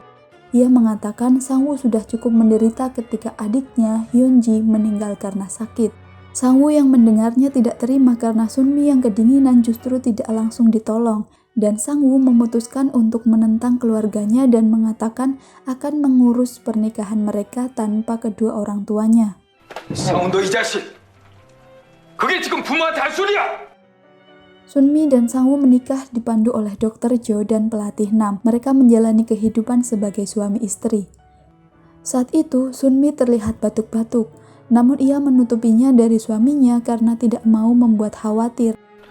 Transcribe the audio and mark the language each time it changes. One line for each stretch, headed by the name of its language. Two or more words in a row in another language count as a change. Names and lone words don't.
Indonesian: Ia mengatakan Sangwoo sudah cukup menderita ketika adiknya Hyunji meninggal karena sakit. Sangwoo yang mendengarnya tidak terima karena Sunmi yang kedinginan justru tidak langsung ditolong. Dan Sangwoo memutuskan untuk menentang keluarganya dan mengatakan akan mengurus pernikahan mereka tanpa kedua orang tuanya.
Korean: 상훈 너 이 자식! 그게 지금 부모한테 할 소리야!
Indonesian: Sunmi dan Sangwoo menikah dipandu oleh Dr. Jo dan pelatih Nam. Mereka menjalani kehidupan sebagai suami istri. Saat itu Sunmi terlihat batuk-batuk, namun ia menutupinya dari suaminya karena tidak mau membuat khawatir.